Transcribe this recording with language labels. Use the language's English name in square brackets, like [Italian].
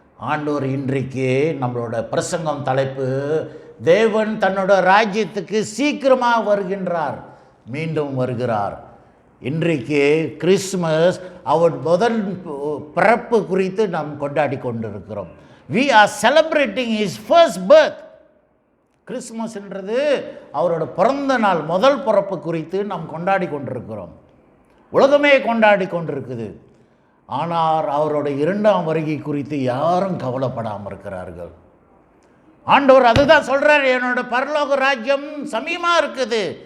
[Tamil] ஆண்டவர் இன்றைக்கு நம்மளோட பிரசங்கம் தலைப்பு, தேவன் தன்னோட ராஜ்யத்துக்கு சீக்கிரமாக வருகின்றார், மீண்டும் வருகிறார். இன்றைக்கு கிறிஸ்மஸ் அவர் முதல் பிறப்பு குறித்து நாம் கொண்டாடி கொண்டிருக்கிறோம். [English] we are celebrating his first birth. [Tamil] கிறிஸ்மஸ்ன்றது அவரோட பிறந்த நாள், முதல் பிறப்பு குறித்து நாம் கொண்டாடி கொண்டிருக்கிறோம். உலகமே கொண்டாடி கொண்டிருக்குது. ஆனால் அவரோட இரண்டாம் வருகை குறித்து யாரும் கவலைப்படாமல் இருக்கிறார்கள். ஆண்டவர் அதுதான் சொல்கிறார், என்னோட பரலோக ராஜ்யம் சமீபமாக இருக்குது.